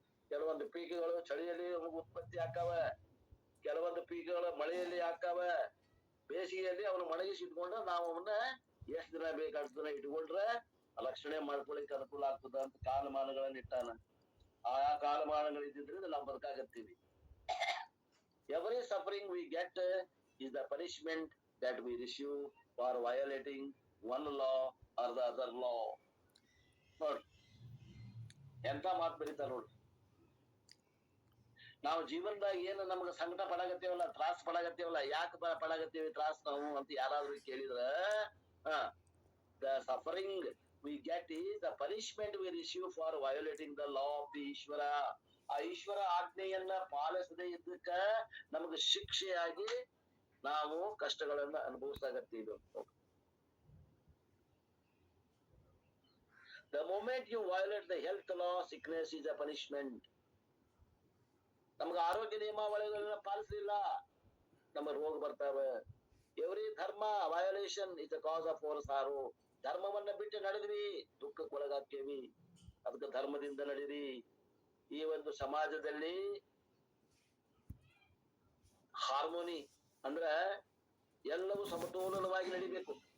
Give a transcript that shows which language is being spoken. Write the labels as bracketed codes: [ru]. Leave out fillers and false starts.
[kn] ಕೆಲವೊಂದು ಪೀಕಗಳು ಚಳಿಯಲ್ಲಿ ಉತ್ಪತ್ತಿ ಆಕಾವ, ಕೆಲವೊಂದು ಪೀಕಗಳು ಮಳೆಯಲ್ಲಿ ಆಕಾವ. ಬೇಸಿಗೆಯಲ್ಲಿ ಅವನು ಮಣಗಿಸಿ ಇಟ್ಕೊಂಡು ನಾವು ಅವನ್ನ ಎಷ್ಟ್ ದಿನ ಬೇಕು ಅಷ್ಟ್ ದಿನ ಇಟ್ಕೊಂಡ್ರೆ ರಕ್ಷಣೆ ಮಾಡ್ಕೊಳಿಕ್ ಅನುಕೂಲ ಆಗ್ತದ ಅಂತ ಕಾಲಮಾನಗಳನ್ನ ಇಟ್ಟಾನ. ಆಯಾ ಕಾಲಮಾನಗಳು ಇದ್ದಿದ್ರಿಂದ ನಾವು ಬದುಕಾಗತ್ತೀವಿ. [en] Every suffering we get is the punishment that we receive for violating one law or the other law. [kn] ನೋಡ್ರಿ ಎಂತ ಮಾತು ಬರೀತಾರ ನೋಡ್ರಿ. ನಾವು ಜೀವನದಾಗ ಏನು ನಮ್ಗೆ ಸಂಕಟ ಪಡಾಗತ್ತೇವಲ್ಲ, ತ್ರಾಸ ಪಡಾಗತ್ತೇವಲ್ಲ, ಯಾಕೆ ಪಡಾಗತ್ತೇವಿ ತ್ರಾಸ ನಾವು ಅಂತ ಯಾರಾದ್ರೂ ಕೇಳಿದ್ರ [en] the suffering we get is the punishment we receive for violating the law of the Ishvara. [kn] ಆ ಈಶ್ವರ ಆಜ್ಞೆಯನ್ನ ಪಾಲಿಸದೇ ಇದ್ದಕ್ಕ ನಮಗೆ ಶಿಕ್ಷೆಯಾಗಿ ನಾವು ಕಷ್ಟಗಳನ್ನ ಅನುಭವಿಸಾಗತ್ತೀವಿ. [en] The moment you violate the health law, sickness is a punishment. [kn] ನಮ್ಗೆ ಆರೋಗ್ಯ ನಿಯಮಾವಳಿಗಳನ್ನ ಪಾಲಿಸಲಿಲ್ಲ, ನಮ್ಮ ರೋಗ ಬರ್ತಾವೆ. [en] Every dharma violation is the cause of our sorrow. [kn] ಧರ್ಮವನ್ನ ಬಿಟ್ಟು ನಡೆದ್ವಿ, ದುಃಖಕ್ಕೊಳಗಾಗ್ತೇವಿ. ಅದಕ್ಕೆ ಧರ್ಮದಿಂದ ನಡೀರಿ. ಈ ಒಂದು ಸಮಾಜದಲ್ಲಿ ಹಾರ್ಮೋನಿ ಅಂದ್ರ ಎಲ್ಲವೂ ಸಮತೋಲನವಾಗಿ ನಡಿಬೇಕು.